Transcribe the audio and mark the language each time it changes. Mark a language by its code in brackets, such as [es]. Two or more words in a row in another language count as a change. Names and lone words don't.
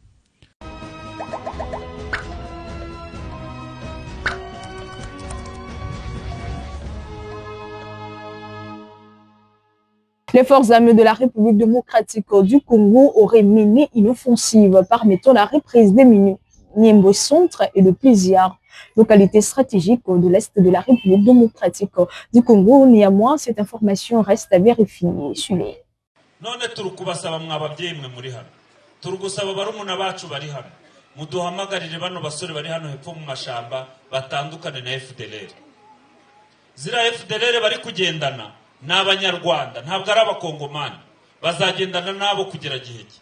[fr] Les forces armées de la République démocratique du Congo auraient mené une offensive permettant la reprise des Niembo Centre et de plusieurs localités stratégiques de l'Est de la République démocratique du Congo. Néanmoins, cette information reste à vérifier. Suivez. [rw] None turukubasaba mwabavyeyi mwe muri hano turugusaba barumuna bacu bari hano muduhamagarire bano basore bari hano hepfo mu mashamba batandukane na FDLR. Zira FDLR bari kugendana n'abanyarwanda ntabwo ari abakongomani bazagendana nabo kugera gihe ki.